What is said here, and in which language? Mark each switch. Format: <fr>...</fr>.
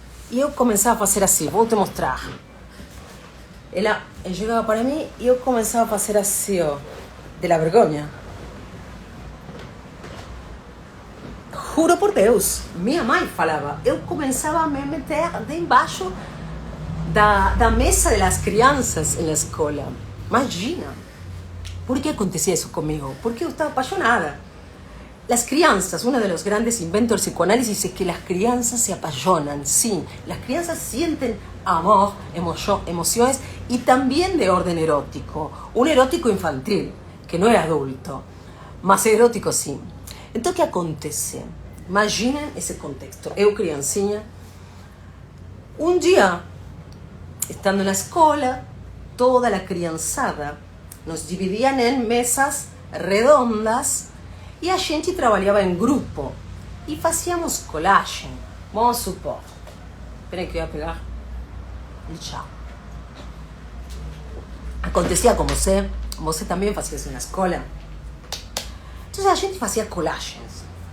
<pt>E eu começava a fazer assim, vou te mostrar. Ela chegava para mim e eu começava a fazer assim, ó, de la vergonha. Juro por Deus, minha mãe falava, eu começava a me meter debaixo da mesa das crianças na escola. Imagina.</pt> <es>¿Por qué acontecía eso conmigo? Porque yo estaba apasionada. Las crianzas, uno de los grandes inventos del psicoanálisis es que las crianzas se apasionan, sí. Las crianzas sienten amor, emociones y también de orden erótico. Un erótico infantil, que no es adulto, más erótico sí. Entonces, ¿qué acontece? Imaginen ese contexto. Eu, criancinha, un día, estando en la escuela, toda la crianzada</es> <pt>nos dividían em mesas redondas e a gente trabalhava em grupo e fazíamos colagem. Vamos supor. Espera que eu ia pegar o chá. Acontecia com você também fazia isso na escola. Então a gente fazia collagens.</pt>